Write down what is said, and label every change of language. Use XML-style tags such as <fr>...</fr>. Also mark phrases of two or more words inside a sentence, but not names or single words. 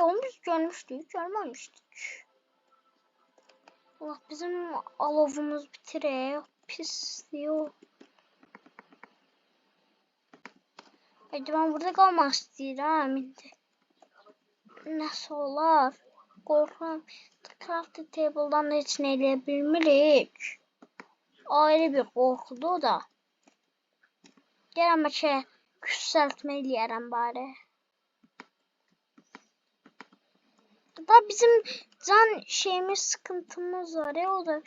<tr>Onu biz görmüştük, görmemiştik. Allah bizim alovumuz bitirir. Pis diyor. Hadi ben burada kalmak istiyorum. Nasıl olar? Korkuyorum.</tr> <az>Crafting table'dan da heç nə eləyə bilmirik.</az> <tr>Ayrı bir korkudu o da.</tr> <az>Gələn ki, küçültmə eləyərəm bari.</az> <tr>Da bizim can şeyimiz, sıkıntımız var ya o da.</tr>